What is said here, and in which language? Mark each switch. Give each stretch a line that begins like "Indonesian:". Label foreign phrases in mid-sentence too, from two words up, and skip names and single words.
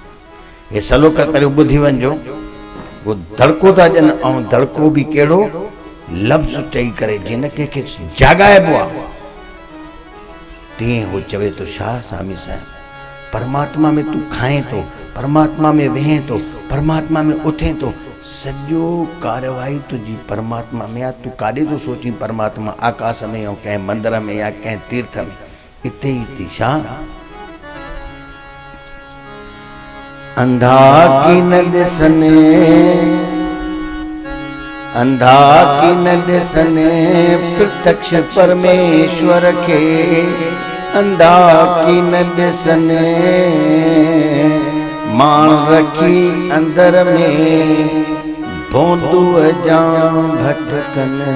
Sindhi: हे सलोक पहिरियों ॿुधी वञिजो, वो दड़को था ॾियनि, ऐं दड़को बि कहिड़ो लफ़्ज़ चई करे जिन कंहिंखे जाॻाइबो आहे, तीअं हो चवे थो छा स्वामी साहिब, परमात्मा में तूं खाएं थो, परमात्मा में वेहें थो, परमात्मा में उथें थो, सॼो कार्यवाही तुंहिंजी परमात्मा में आहे। तूं काॾे थो सोची परमात्मा आकाश में या कंहिं मंदर में या कंहिं तीर्थ में, इते ई थी छा। अंधा की न ॾिसने, अंधा की न ॾिसने प्रत्यक्ष परमेश्वर खे, अंधा की न ॾिसने माण रखी अंदर में भोंदूअ जा भटकन,